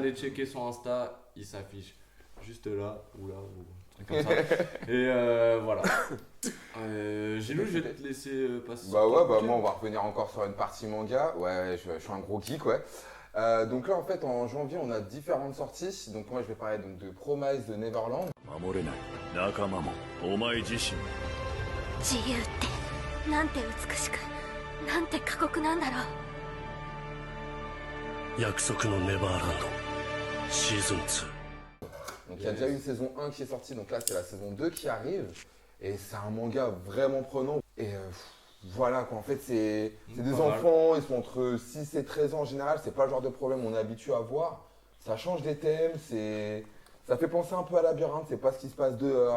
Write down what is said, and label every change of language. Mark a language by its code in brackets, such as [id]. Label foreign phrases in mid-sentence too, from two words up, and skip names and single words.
[fr] Allez checker son Insta. Il s'affiche juste là ou là ou un truc comme ça. Et voilà. Gilou, je vais te laisser passer. Bah sur ouais, ton bah coup de moi on va revenir encore sur une partie manga. Ouais, je suis un gros geek, ouais. Donc là en fait en janvier on a différentes sorties. Donc moi je vais parler donc de Promise de Neverland. [ja] 守れない仲間もお前自身も自由ってなんて美しくなんて過酷なんだろう約束のネバーランドシーズン2 [fr] Donc il y a déjà eu une saison 1 qui est sortie, donc là c'est la saison 2 qui arrive. Et c'est un manga vraiment prenant. Et voilà quoi, en fait c'est des Pas mal. enfants, ils sont entre 6 et 13 ans en général, c'est pas le genre de problème on est habitué à voir. Ça change des thèmes, ça fait penser un peu à Labyrinthe, c'est pas ce qui se passe dehors.